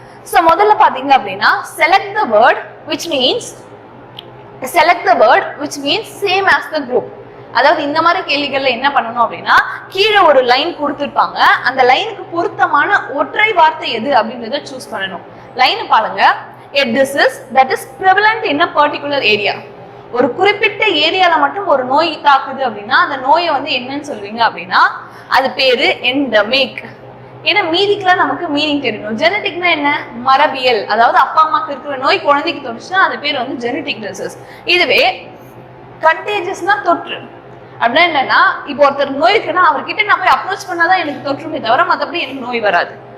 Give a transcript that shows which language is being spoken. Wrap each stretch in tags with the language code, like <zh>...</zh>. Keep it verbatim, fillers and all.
<en>so</en> <ta>முதல்ல பாத்தீங்க அப்படின்னா</ta> <en>Select the word which means select the word which means same as the group.</en> <ta>அதாவது இந்த மாதிரி கேள்விகள்ல என்ன பண்ணணும் அப்படின்னா கீழே ஒரு லைன் கொடுத்துருப்பாங்க. அந்த லைனுக்கு பொருத்தமான ஒற்றை வார்த்தை எது அப்படின்றத சூஸ் பண்ணணும். லைனை பாருங்க.</ta> <en>A disease that is prevalent in a particular area.</en> <ta>ஒரு குறிப்பிட்ட ஏரியால மட்டும் ஒரு நோய் தாக்குது அப்படின்னா அந்த நோயை வந்து என்னன்னு சொல்லுவீங்க அப்படின்னா அது பேரு எண்டமிக். ஏன்னா மீதிக்கெல்லாம் நமக்கு மீனிங் தெரியணும். ஜெனடிக்னா என்ன? மரபியல். அதாவது அப்பா அம்மாக்கு இருக்கிற நோய் குழந்தைக்கு தோணுச்சுன்னா அது பேர் வந்து ஜெனடிக் டிசீஸ். இதுவே கண்டேஜஸ்னா தொற்று அப்படின்னா என்னன்னா இப்போ ஒருத்தர் நோய் இருக்குன்னா அவர்கிட்ட நான் போய் அப்ரோச் பண்ணாதான் எனக்கு தொற்றுமே தவிர மற்றபடி எனக்கு நோய் வராது.</ta>